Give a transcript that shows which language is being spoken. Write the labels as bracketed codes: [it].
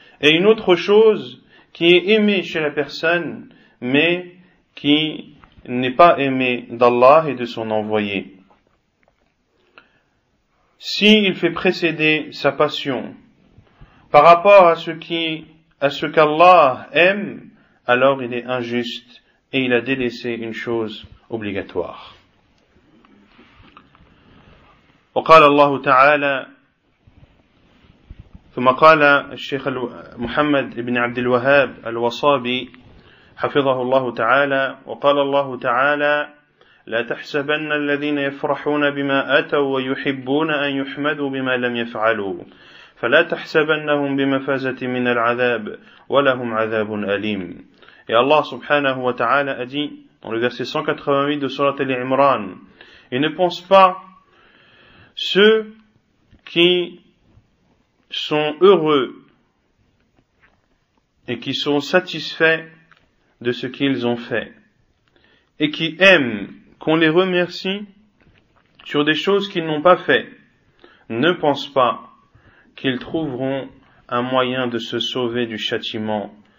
[fr] Et une autre chose qui est aimée chez la personne, mais qui n'est pas aimée d'Allah et de son envoyé. S'il fait précéder sa passion par rapport à ce qu'Allah aime, alors il est injuste et il a délaissé une chose obligatoire. [ar] وقال الله تعالى ثم قال الشيخ محمد بن عبد الوهاب الوصابي حفظه الله تعالى وقال الله تعالى لا تحسبن الذين يفرحون بما أتوا ويحبون أن يحمدوا بما لم يفعلوا فلا تحسبنهم بمفازة من العذاب ولهم عذاب أليم. [fr] Et Allah subhanahu wa ta'ala a dit dans le verset 188 de Surat Al-Imran, et ne pense pas ceux qui sont heureux et qui sont satisfaits de ce qu'ils ont fait et qui aiment qu'on les remercie sur des choses qu'ils n'ont pas fait, ne pense pas qu'ils trouveront un moyen de se sauver du châtiment.